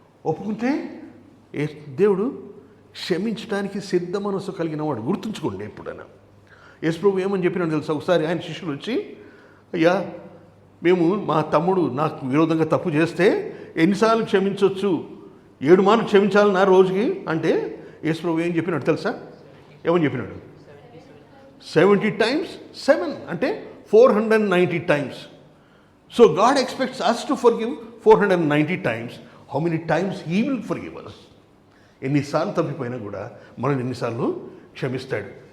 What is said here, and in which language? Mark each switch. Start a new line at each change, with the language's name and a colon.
Telugu: ఒప్పుకుంటే దేవుడు క్షమించడానికి సిద్ధ మనసు కలిగిన వాడు. గుర్తుంచుకోండి ఎప్పుడైనా. యేసు ప్రభు ఏమని చెప్పినాడు తెలుసా? ఒకసారి ఆయన శిష్యులు వచ్చి, అయ్యా మేము మా తమ్ముడు నాకు విరోధంగా తప్పు చేస్తే ఎన్నిసార్లు క్షమించవచ్చు? 7 మార్లు క్షమించాలి నా రోజుకి అంటే యేసు ప్రభు ఏం చెప్పినాడు తెలుసా? ఏమని చెప్పినాడు?
English: 70 times 7 అంటే 490 times. So God expects us to forgive 490 times. How many times He will forgive us?
Telugu: ఎన్నిసార్లు తప్పిపోయినా కూడా మనల్ని ఎన్నిసార్లు క్షమిస్తాడు.